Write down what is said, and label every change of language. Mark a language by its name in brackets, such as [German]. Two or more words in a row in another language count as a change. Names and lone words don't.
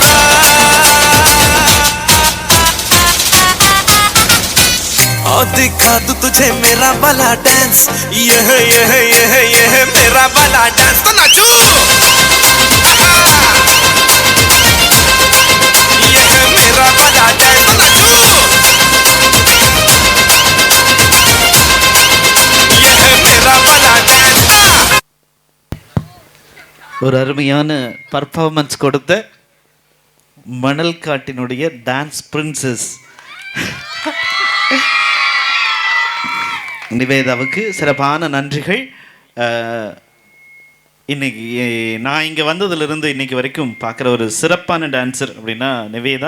[Hindi] और दिखा दूं तुझे मेरा वाला डांस ये है मेरा वाला डांस तो नाचो ये है मेरा वाला डांस तो नाचो ये है मेरा वाला डांस [Tamil] ஒரு அருமையான பர்ஃபார்மன்ஸ் கொடுத்த மணல் காட்டினுடைய [English] dance princess [Tamil] நிவேதாவுக்கு சிறப்பான நன்றிகள். இன்னைக்கு நான் இங்கே வந்ததுலேருந்து இன்னைக்கு வரைக்கும் பார்க்குற ஒரு சிறப்பான டான்ஸர் அப்படின்னா நிவேதா.